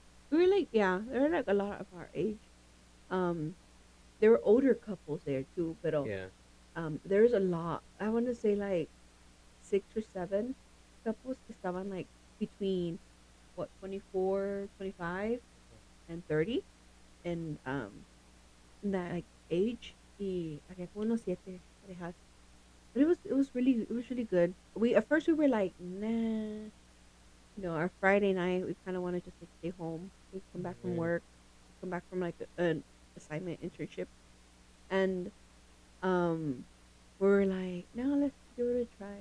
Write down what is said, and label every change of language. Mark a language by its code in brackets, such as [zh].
[en] We were like, yeah, there were like a lot of our age. Um, there were older couples there too, but Yeah. there's a lot. I want to say like 6 or 7 couples [es] que estaban [en] like between what 24, 25, and 30, and in that like age. [es] Y había como unos 7 parejas. [en] But it was really good. We at first we were like, nah. Our Friday night, we kind of want to just like stay home. We come back from Yeah. work, we come back from like an assignment internship, and um, we were like, no, let's give it a try.